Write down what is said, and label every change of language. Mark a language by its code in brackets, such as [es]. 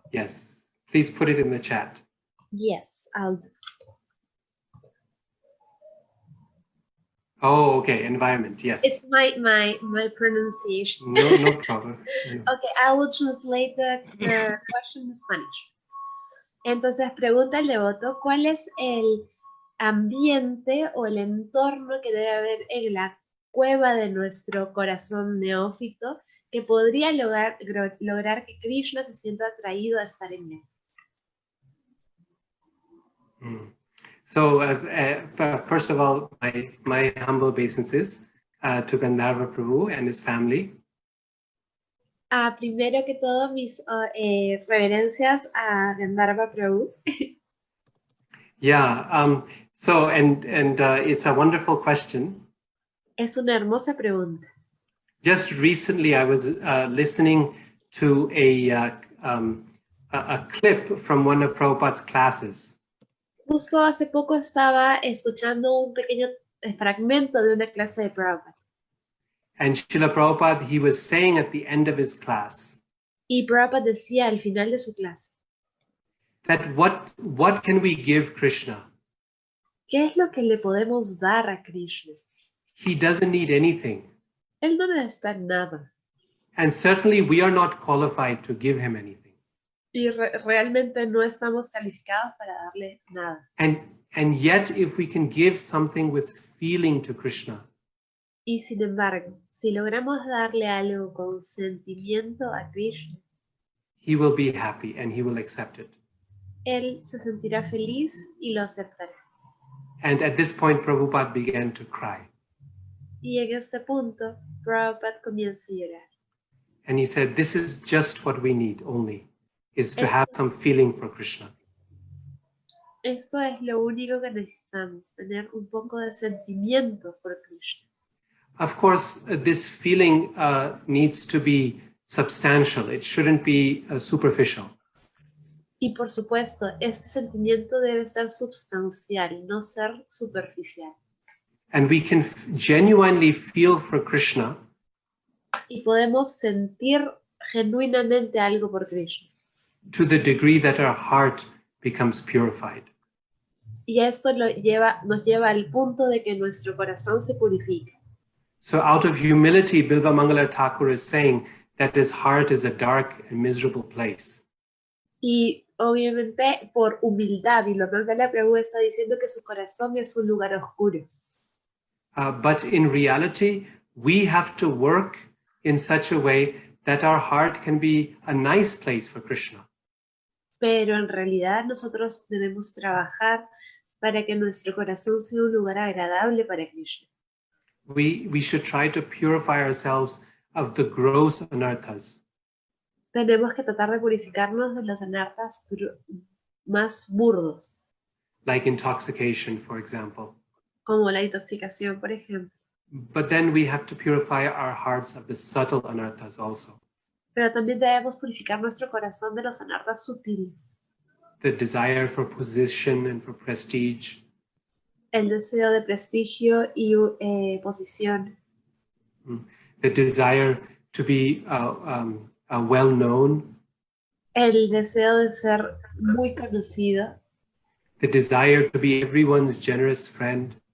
[en] yes, please put it in the chat. Yes, I'll do. Oh, okay, environment, yes. It's my pronunciation. No problem. Okay, I will translate the question in Spanish. [es] Entonces, pregunta el devoto, ¿cuál es el ambiente o el entorno que debe haber en la cueva de nuestro corazón neófito que podría lograr que Krishna se sienta atraído a estar en él? [en] So, first of all, my humble obeisances to Gandharva Prabhu and his family. [es] Primero que todo, mis reverencias a Gandharva Prabhu. [en] Yeah, so, and it's a wonderful question. [es] Es una hermosa pregunta. [en] Just recently, I was listening to a clip from one of Prabhupada's classes. [es] Justo hace poco estaba escuchando un pequeño fragmento de una clase de Prabhupada. [en] And Srila Prabhupada, he was saying at the end of his class [es] Y Prabhupada decía al final de su clase, [en] that what can we give Krishna? [es] ¿qué es lo que le podemos dar a Krishna? [en] He doesn't need anything. [es] Él no necesita nada. [en] And certainly we are not qualified to give him anything. [es] Y realmente no estamos calificados para darle nada. [en] And yet if we can give something with feeling to Krishna, [es] Y sin embargo, si logramos darle algo con sentimiento a Krishna, [en] he will be happy and he will accept it. [es] él se sentirá feliz y lo aceptará. [en] And at this point, Prabhupada began to cry. [es] Y en este punto, Prabhupada comienza a llorar. [en] And he said, this is just what we need only, is to have some feeling for Krishna. [es] Esto es lo único que necesitamos, tener un poco de sentimiento por Krishna. [en] Of course, this feeling needs to be substantial. It shouldn't be superficial. [es] Y por supuesto, este sentimiento debe ser substancial, no ser superficial. [en] And we can genuinely feel for Krishna [es] Y podemos sentir genuinamente algo por Krishna. [en] to the degree that our heart becomes purified. [es] Y esto nos lleva al punto de que nuestro corazón se purifica. [en] So out of humility, Bilva Mangala Thakur is saying that his heart is a dark and miserable place. [es] Y obviamente por humildad, Bilva Prabhu está diciendo que su corazón es un lugar oscuro. [en] But in reality, we have to work in such a way that our heart can be a nice place for Krishna. [es] Pero en realidad nosotros debemos trabajar para que nuestro corazón sea un lugar agradable para Krishna. [en] We should try to purify ourselves of the gross anarthas. [es] Tenemos que tratar de purificarnos de los anarthas más burdos, [en] Like intoxication, for example. [es] como la intoxicación, por ejemplo. [en] But then we have to purify our hearts of the subtle anarthas also. [es] Pero también debemos purificar nuestro corazón de los anarthas sutiles. [en] The desire for position and for prestige. [es] El deseo de prestigio y posición. [en] The desire to be well known. [es] El deseo de ser muy conocido. [en] The desire to be everyone's generous friend.